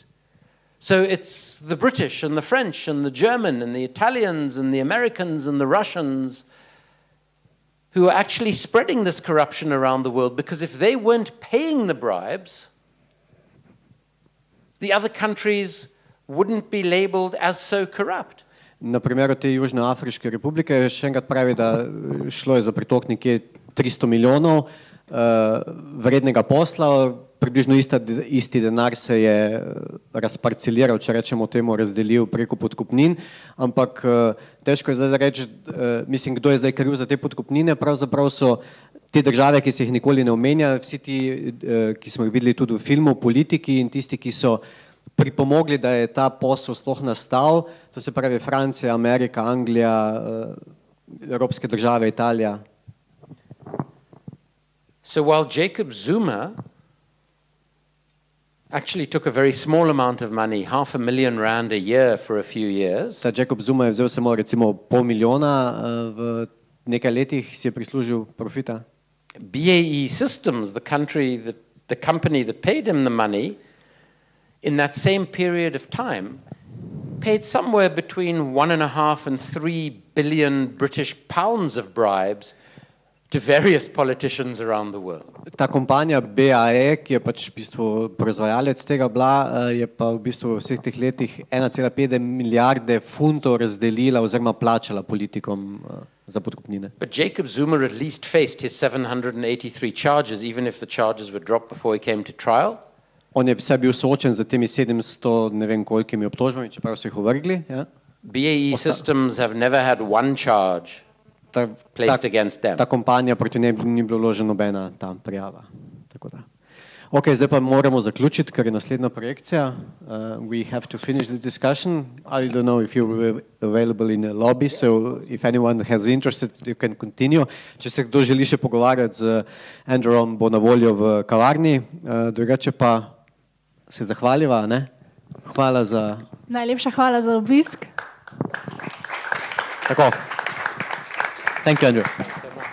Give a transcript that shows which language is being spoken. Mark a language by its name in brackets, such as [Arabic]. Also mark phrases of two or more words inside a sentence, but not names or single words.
[English] So it's the British and the French and the German and the Italians and the Americans and the Russians who are actually spreading this corruption around the world, because if they weren't paying the bribes, the other countries wouldn't be labeled as so corrupt. [Slovenian] Na primeru te Južnoafriške republike še enkrat pravi, da šlo je za pritok nekje 300 milijonov vrednega posla, približno isti denar se je razparceliral, če rečemo temu, razdelil preko podkupnin, ampak težko je zdaj reči, mislim, kdo je zdaj kriv za te podkupnine, pravzaprav so te države, ki se jih nikoli ne omenja, vsi ti, ki smo jih videli tudi v filmu, politiki in tisti, ki so pripomogli, da je ta posel sploh nastal, to se pravi Francija, Amerika, Anglija, evropske države, Italija. [English] So while Jacob Zuma actually took a very small amount of money, R500,000 a year for a few years. [Slovenian] Ta Jacob Zuma je vzel samo recimo $500,000 v nekaj letih si je prislužil profita. [English] BAE Systems, the company that paid him the money, in that same period of time, paid somewhere between 1.5 and 3 billion British pounds of bribes to various politicians around the world. [Slovenian] Ta kompanija BAE, ki je pač v bistvu proizvajalec tega bila, je pa v bistvu v vseh teh letih 1,5 milijarde funtov razdelila oziroma plačala politikom za podkupnine. [English] But Jacob Zuma at least faced his 783 charges, even if the charges were dropped before he came to trial. [Slovenian] On je vse bil soočen z temi 700 ne vem kolikimi obtožbami, čeprav so jih uvrgli. Ja. [English] BAE Systems have never had one charge placed against them. [Slovenian] Ta kompanija proti njej ni bilo vložena nobena ta prijava. Tako da. Ok, zdaj pa moramo zaključiti, ker je naslednja projekcija. [English] We have to finish the discussion. I don't know if you're available in the lobby, so if anyone has interested, you can continue. [Slovenian] Če se kdo želi še pogovarjati z Andrewom, bo na voljo v kavarni. Drugače pa se zahvaljiva, ne? Hvala za... Najlepša hvala za obisk. Tako. [English] Thank you, Andrew.